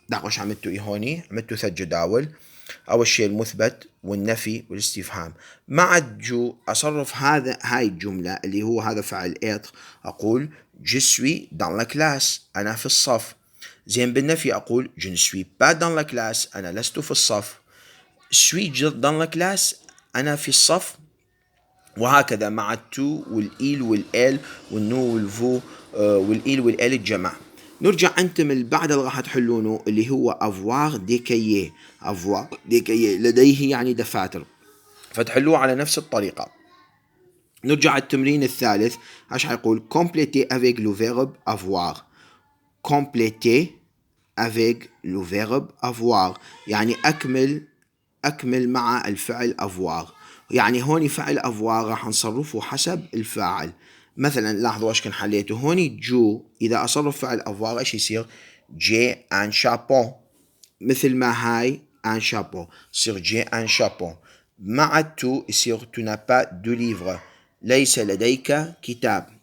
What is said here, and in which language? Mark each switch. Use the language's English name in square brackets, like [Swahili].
[Arabic] دعوا ايش عملتوا ايه هوني؟ عملتوا ثلاث جداول. اول شيء المثبت والنفي والاستفهام. مع جو اصرف هاي الجملة اللي هو هذا فعل ادخ، اقول [French] je suis dans la classe، [Arabic] انا في الصف. زين بالنفي اقول [French] je ne suis pas dans la classe، [Arabic] انا لست في الصف. [French] suis dans la classe، [Arabic] انا في الصف. وهكذا مع التو والإيل والإل والنو والفو والإيل والإل الجمع. نرجع أنتم اللي بعد اللي راح تحلونه اللي هو [French] avoir des cahiers. avoir des cahiers [Arabic] لديه يعني دفاتر، فتحلوه على نفس الطريقة. نرجع التمرين الثالث. ايش حيقول؟ [French] compléter avec le verbe avoir. compléter avec le verbe avoir [Arabic] يعني أكمل مع الفعل [French] avoir. [Arabic] يعني هوني فعل avoir راح نصرفه حسب الفاعل. مثلا لاحظوا ايش كان حليته هوني. جو إذا أصرف فعل avoir ايش يصير؟ جي ان شابو، مثل ما هاي ان شابو يصير جي ان شابو. مع التو يصير [French] tu n'as pas de livre، [Arabic] ليس لديك كتاب.